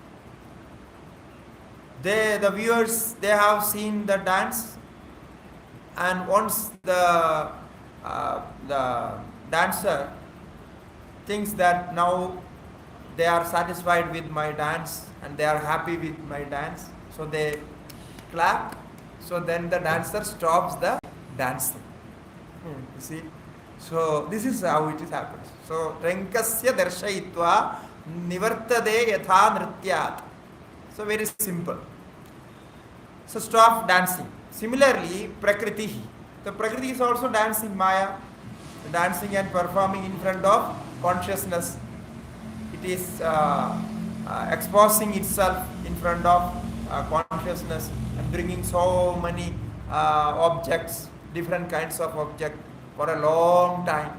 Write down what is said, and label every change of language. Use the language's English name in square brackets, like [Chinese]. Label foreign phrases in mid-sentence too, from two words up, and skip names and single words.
[English] The viewers, they have seen the dance, and once the dancer thinks that now they are satisfied with my dance and they are happy with my dance, so they clap, so then the dancer stops the dancing. You see? So this is how it happens. [Sanskrit] So Rankasya darshayitva nivartade yatha nrityat. [English] So very simple. So stop dancing. Similarly, Prakriti. The Prakriti is also dancing Maya, dancing and performing in front of consciousness. It is exposing itself in front of consciousness and bringing so many objects, different kinds of objects for a long time.